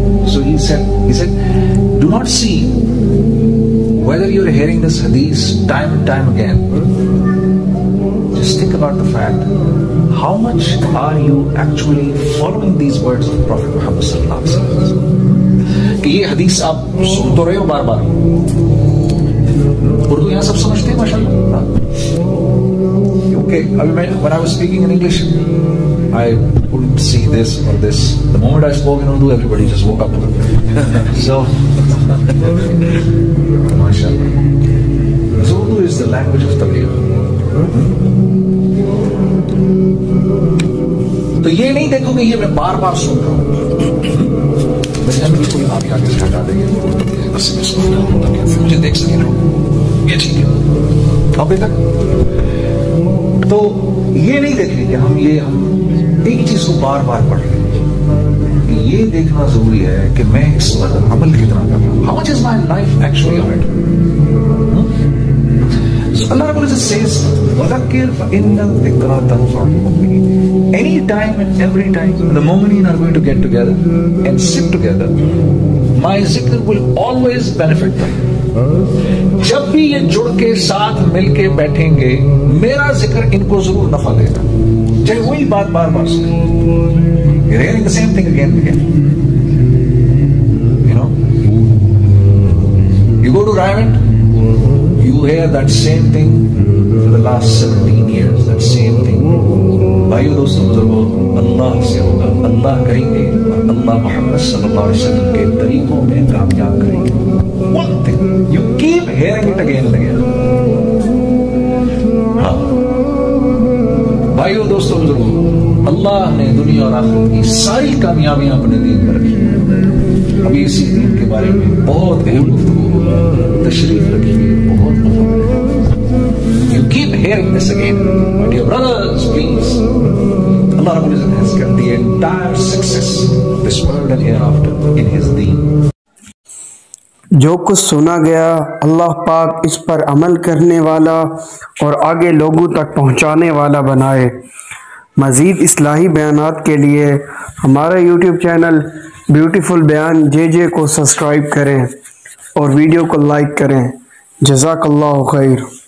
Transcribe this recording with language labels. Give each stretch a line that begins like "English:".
English: So he said, do not see whether you're hearing this hadith time and time again. Just think about the fact, how much are you actually following these words of Prophet Muhammad sallallahu alaihi wasallam?
Urdu: کہ یہ حدیث آپ سن تو رہے ہو بار بار. اردو یہاں سب سمجھتے ہیں ماشاءاللہ.
English: Okay, when I was speaking in English, I couldn't see this or this. The moment I spoke in Urdu, everybody just woke up. So, mashallah. So Urdu is the language of Tabligh.
Urdu: تو یہ نہیں دیکھو کہ یہ میں بار بار سن رہا ہوں. بالکل آپ آگے سے ہٹا دیں گے, بس میں سن رہا ہوں تاکہ مجھے دیکھ سکیں لوگ. یہ ٹھیک ہے ابھی تک. تو یہ نہیں دیکھیں کہ ہم ایک چیز کو بار بار پڑھ رہے ہیں. یہ دیکھنا ضروری ہے کہ میں اس پر عمل کتنا کر رہا ہوں.
English: How much is my life actually on it? So Allah Rabbul Izzat says,
Arabic: وَذَكِّرْ فَإِنَّ الذِّكْرَ تَنْفَعُ الْمُؤْمِنِينَ.
English: Any time and every time the mu'mineen are going to get together and sit together, my zikr will always benefit them.
Urdu: جب بھی یہ جڑ کے ساتھ مل کے بیٹھیں گے, میرا ذکر ان کو ضرور نفع دے گا, چاہے وہی بات بار بار سنیں.
English: You're hearing the same thing again and again. You go to Raivat, you hear that same thing for the last 17 years, that same thing.
Urdu: بھائیو دوستو بزرگو, اللہ سے ہوگا, اللہ کریں گے, اور اللہ محمد صلی اللہ علیہ وسلم کے طریقوں میں کامیاب کریں گے.
English: One thing, you keep hearing it again and again.
Urdu: ہاں بھائیو دوستو بزرگو, اللہ نے دنیا اور آخرت کی ساری کامیابیاں اپنے دین پر رکھی ہیں. ابھی اسی دین کے بارے میں بہت اہم گفتگو, تشریف رکھیے, بہت مفہوم.
English: You keep hearing this again, my dear brothers, please. Allah Rabbul Izzat has kept the entire success of this world and hereafter in His deen.
Urdu: جو کچھ سنا گیا اللہ پاک اس پر عمل کرنے والا اور آگے لوگوں تک پہنچانے والا بنائے. مزید اصلاحی بیانات کے لیے ہمارا یوٹیوب چینل بیوٹیفل بیان JJ کو سبسکرائب کریں اور ویڈیو کو لائک کریں. جزاک اللہ خیر.